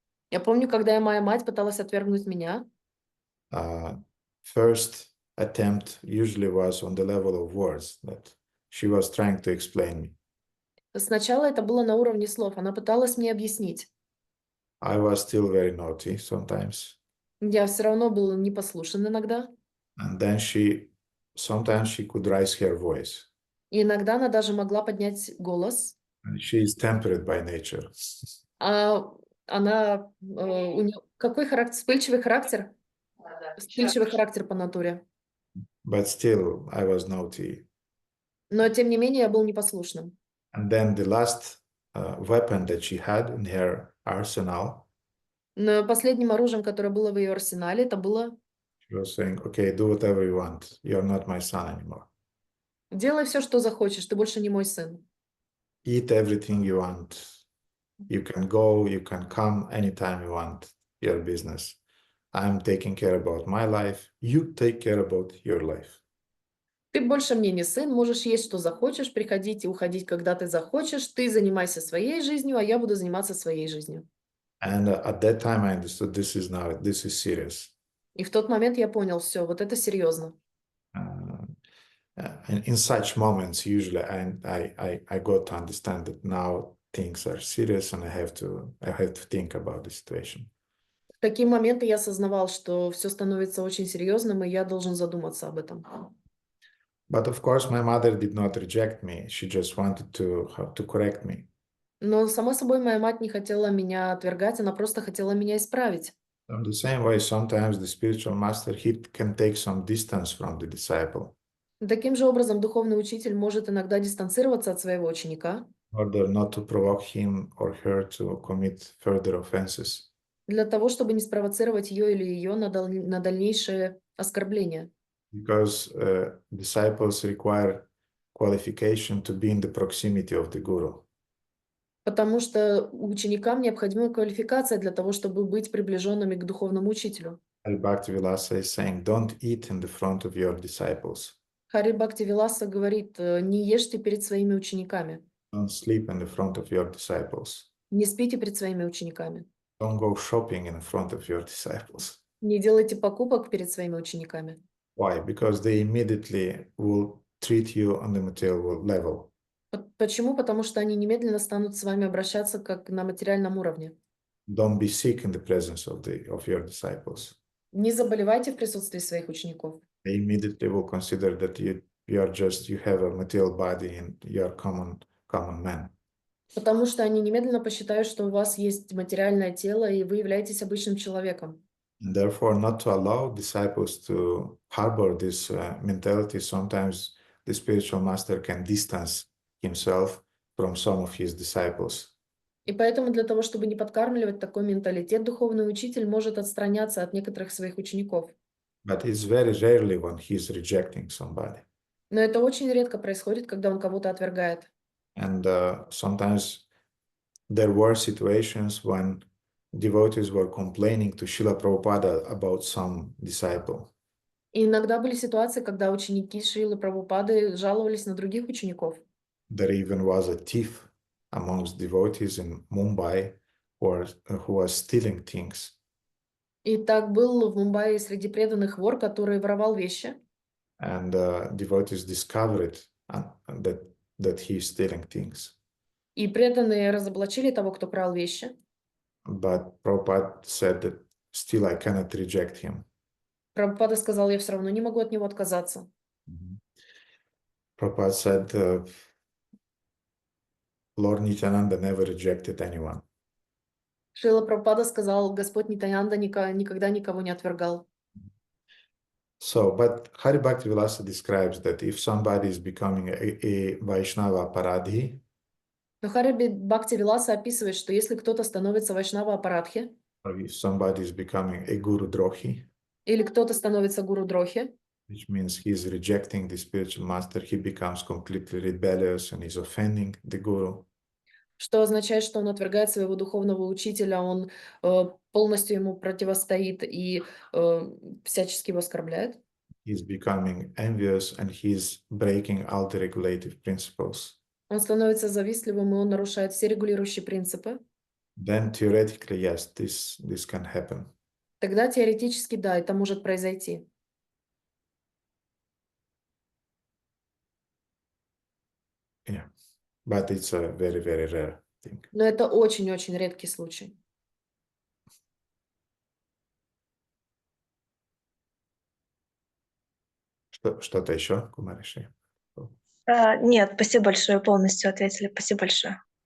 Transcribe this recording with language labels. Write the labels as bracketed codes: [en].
[ru] Я помню, когда моя мать пыталась отвергнуть меня. [en] First attempt usually was on the level of words that she was trying to explain me. [ru] Сначала это было на уровне слов. Она пыталась мне объяснить. [en] I was still very naughty sometimes. [ru] Я все равно был непослушен иногда. [en] And then sometimes she could raise her voice. [ru] И иногда она даже могла поднять голос. [en] And she is temperate by nature. [ru] Она у нее какой характер? Вспыльчивый характер? Вспыльчивый характер по натуре. [en] But still, I was naughty. [ru] Но, тем не менее, я был непослушным. [en] And then the last weapon that she had in her arsenal, [ru] Но последним оружием, которое было в ее арсенале, это было [en] she was saying, okay, do whatever you want. You're not my son anymore. [ru] «Делай все, что захочешь, ты больше не мой сын. [en] Eat everything you want. You can go, you can come anytime you want, your business. I'm taking care about my life. You take care about your life. [ru] Ты больше мне не сын, можешь есть, что захочешь, приходить и уходить, когда ты захочешь. Ты занимайся своей жизнью, а я буду заниматься своей жизнью». [en] And at that time, I understood this is serious. [ru] И в тот момент я понял, все, вот это серьезно. [en] And in such moments, usually I got to understand that now things are serious and I have to think about the situation. [ru] В такие моменты я осознавал, что все становится очень серьезным, и я должен задуматься об этом. [en] But of course, my mother did not reject me. She just wanted to correct me. [ru] Но, само собой, моя мать не хотела меня отвергать, она просто хотела меня исправить. [en] In the same way, sometimes the spiritual master, he can take some distance from the disciple [ru] Таким же образом, духовный учитель может иногда дистанцироваться от своего ученика [en] in order not to provoke him or her to commit further offenses. [ru] для того, чтобы не спровоцировать ее или ее на дальнейшее оскорбление. [en] Because disciples require qualification to be in the proximity of the guru. [ru] Потому что ученикам необходима квалификация для того, чтобы быть приближенными к духовному учителю. [en] Bhaktivilasa is saying, don't eat in the front of your disciples. [ru] Хари Бхакти Виласа говорит, не ешьте перед своими учениками, [en] Don't sleep in the front of your disciples. [ru] не спите перед своими учениками, [en] Don't go shopping in front of your disciples. [ru] не делайте покупок перед своими учениками. [en] Why? Because they immediately will treat you on the material level. [ru] Почему? Потому что они немедленно станут с вами обращаться как на материальном уровне. [en] Don't be sick in the presence of your disciples. [ru] Не заболевайте в присутствии своих учеников. [en] They immediately will consider that you have a material body and you are common man. [ru] Потому что они немедленно посчитают, что у вас есть материальное тело, и вы являетесь обычным человеком. [en] And therefore, not to allow disciples to harbor this mentality, sometimes the spiritual master can distance himself from some of his disciples. [ru] И поэтому для того, чтобы не подкармливать такой менталитет, духовный учитель может отстраняться от некоторых своих учеников. [en] But it's very rarely when he's rejecting somebody. [ru] Но это очень редко происходит, когда он кого-то отвергает. [en] And sometimes there were situations when devotees were complaining to Srila Prabhupada about some disciple. [ru] И иногда были ситуации, когда ученики Шрилы Прабхупады жаловались на других учеников. [en] There even was a thief amongst devotees in Mumbai who was stealing things. [ru] И так был в Мумбаи среди преданных вор, который воровал вещи. [en] And devotees discovered that he is stealing things. [ru] И преданные разоблачили того, кто крал вещи. [en] But Prabhupada said that still I cannot reject him. [ru] Прабхупада сказал, я все равно не могу от него отказаться. [en] Prabhupada said, Lord Nityananda never rejected anyone. [ru] Шрила Прабхупада сказал, Господь Нитянанда никогда никого не отвергал. [en] So, but Hari Bhakti Vilasa describes that if somebody is becoming a Vaishnava Paradhi, [ru] Но Хари Бхакти Виласа описывает, что если кто-то становится Вайшнава Апарадхи, [en] or if somebody is becoming a Guru Drohi, [ru] или кто-то становится Гуру Дрохи, [en] which means he is rejecting the spiritual master, he becomes completely rebellious and is offending the Guru. [ru] что означает, что он отвергает своего духовного учителя, он полностью ему противостоит и всячески его оскорбляет. [en] He's becoming envious and he's breaking all the regulative principles. [ru] Он становится завистливым, и он нарушает все регулирующие принципы. [en] Then theoretically, yes, this can happen. [ru] Тогда теоретически, да, это может произойти. [en] Yeah, but it's a very, very rare thing. [ru] Но это очень-очень редкий случай. Что-то еще, Кумариши? Нет, спасибо большое, полностью ответили. Спасибо большое.